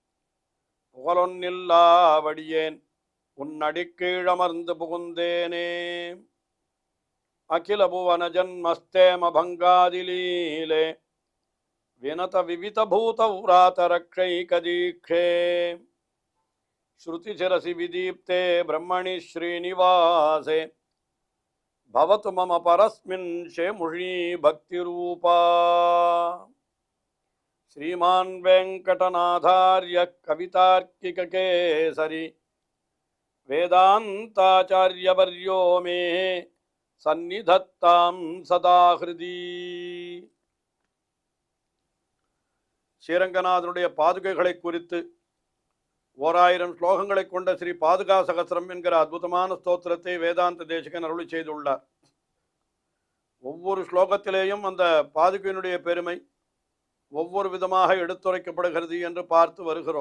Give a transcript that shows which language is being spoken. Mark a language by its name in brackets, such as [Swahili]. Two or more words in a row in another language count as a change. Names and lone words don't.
[Tamil] புகழொன்னில்லாவடியேன் உன்னடிக்கீழமர்ந்து புகுந்தேனே [Sanskrit] अखिल भुवन जन्मस्थेम भङ्गादिलीले विनत विविध भूतव्रात रक्षैकदीक्षे श्रुतिशिरसि विदीप्ते ब्रह्मणि श्रीनिवासे भवतु मम परस्मिन् शेमुषी भक्तिरूपा श्रीमान् वेङ्कटनाथार्य कवितार्किककेसरी वेदान्ताचार्यवर्यो मे सन्निधत्तां सदा हृदि [Tamil] ஸ்ரீரங்கநாதனுடைய பாதுகைகளை குறித்து 1000 ஸ்லோகங்களை கொண்ட ஸ்ரீ பாதுகா சகஸ்ரம் என்கிற அற்புதமான ஸ்தோத்திரத்தை வேதாந்த தேசிகன் அருளி செய்துள்ளார். ஒவ்வொரு ஸ்லோகத்திலேயும் அந்த பாதுகையினுடைய பெருமை ஒவ்வொரு விதமாக எடுத்துரைக்கப்படுகிறது என்று பார்த்து வருகிறோம்.